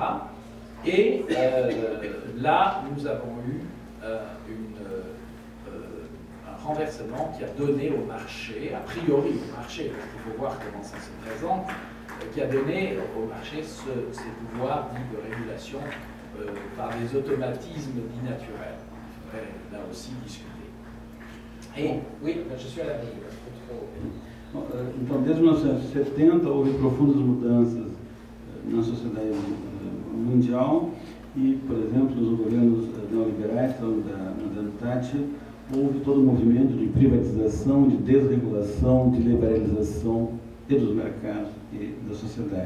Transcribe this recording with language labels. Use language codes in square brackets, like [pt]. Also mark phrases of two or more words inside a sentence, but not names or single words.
[fr] Et là, nous avons eu un renversement qui a donné au marché, a priori au marché, parce qu'il faut voir comment ça se présente, qui a donné au marché ces pouvoirs dits de régulation par des automatismes dits naturels. Il faudrait là aussi discuter. Et, oui, je suis à la mesure. [pt] Então, desde 1970 houve profundas mudanças na sociedade mundial e, por exemplo, nos governos neoliberais, então, da Madame Thatcher, houve todo um movimento de privatização, de desregulação, de liberalização e dos mercados e da sociedade.